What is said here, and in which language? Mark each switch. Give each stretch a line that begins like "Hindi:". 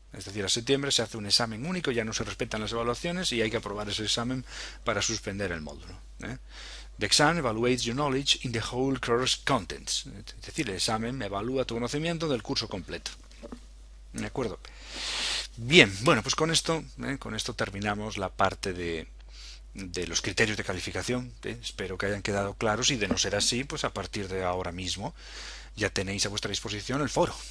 Spanish: Es decir, a septiembre se hace un examen único, ya no se respetan las evaluaciones y hay que aprobar ese examen para suspender el módulo.
English: The exam evaluates your knowledge in the whole course contents.
Spanish: Es decir, el examen evalúa tu conocimiento del curso completo. ¿De acuerdo? Bien, bueno, pues con esto terminamos la parte de los criterios de calificación. Espero que hayan quedado claros, y de no ser así, pues a partir de ahora mismo ya tenéis a vuestra disposición el foro.